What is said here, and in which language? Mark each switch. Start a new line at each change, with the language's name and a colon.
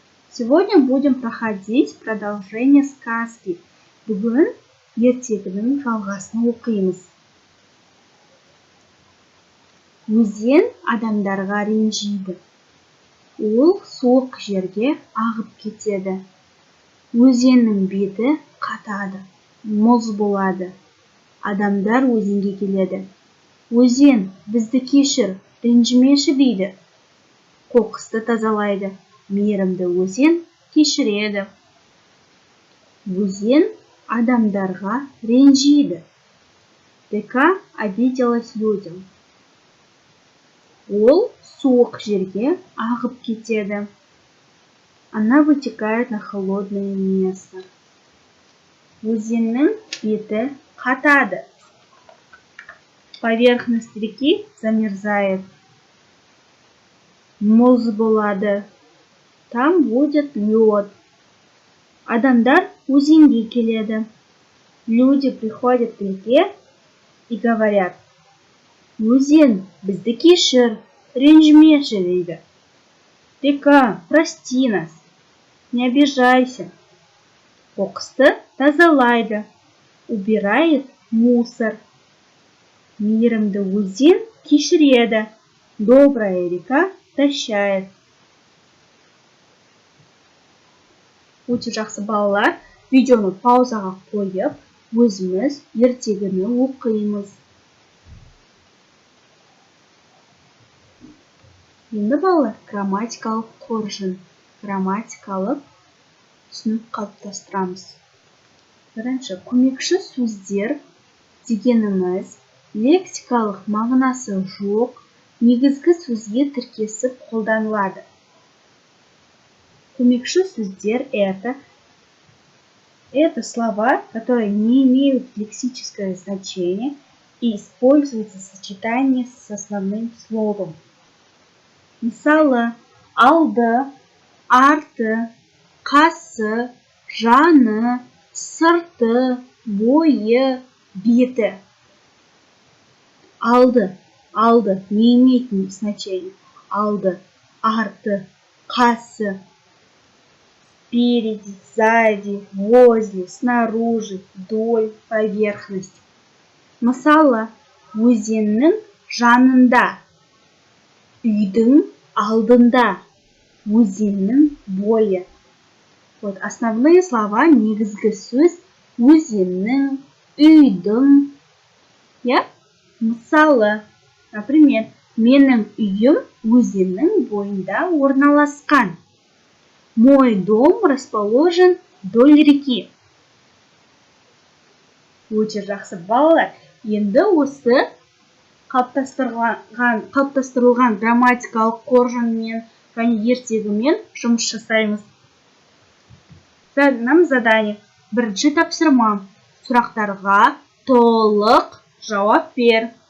Russian: Сегодня будем проходить продолжение сказки.
Kazakh: Бүгін ертегінің жалғасын оқимыз. Өзен адамдарға ренжиді. Ол суық жерге ағып кетеді. Өзеннің беті қатады, мұз болады. Адамдар өзенге келеді. Өзен, бізді кешір, ренжімеші дейді. Қоқысты тазалайды. Мейірімді өзен кешіреді. Өзен адамдарға ренжиді.
Russian: Река обиделась людям.
Kazakh: Ол суық жерге ағып кетеді.
Russian: Она вытекает на холодное место.
Kazakh: Өзеннің беті қатады.
Russian: Поверхность реки замерзает.
Kazakh: Мұз болады.
Russian: Там будет лед.
Kazakh: Адамдар өзенге келеді.
Russian: Люди приходят к реке и говорят:
Kazakh: Өзен, бізді кешір, ренжімеші дейді.
Russian: Река, прости нас, не обижайся.
Kazakh: Қоқысты тазалайды,
Russian: убирает мусор.
Kazakh: Мейірімді өзен кешіреді,
Russian: добрая река прощает.
Kazakh: Өте жақсы, балалар, видеоны паузаға қойып, өзіміз ертегіні оқимыз. Енді балалар, грамматикалық қоржын, грамматикалық түсінік қалыптастырамыз. Бірінші, көмекші сөздер дегеніміз лексикалық мағынасы жоқ, негізгі сөзге тіркесіп қолданылады. Көмекші сөздер
Russian: это слова, которые не имеют лексическое значение и используются в сочетании с основным словом.
Kazakh: Мысалы, алды, арты, қасы, жаны, сырты, бойы, беті.
Russian: Алды не имеет значения.
Kazakh: Алды, арты, қасы,
Russian: спереди, сзади, возле, снаружи, вдоль, поверхность.
Kazakh: Мысалы, өзеннің жанында. Үйдің алдында. Өзеннің бойы.
Russian: Вот основные слова,
Kazakh: негізгі сөз өзеннің, үйдің.
Russian: Я?
Kazakh: Мысалы,
Russian: например,
Kazakh: менің үйім өзеннің бойында орналасқан.
Russian: Мой дом расположен вдоль реки.
Kazakh: Өте жақсы, балалар. Енді осы қалыптастырылған грамматикалық қоржынмен және ертегімен жұмыс жасаймыз.
Russian: Нам задание.
Kazakh: Бірінші тапсырма. Сұрақтарға толық жауап бер.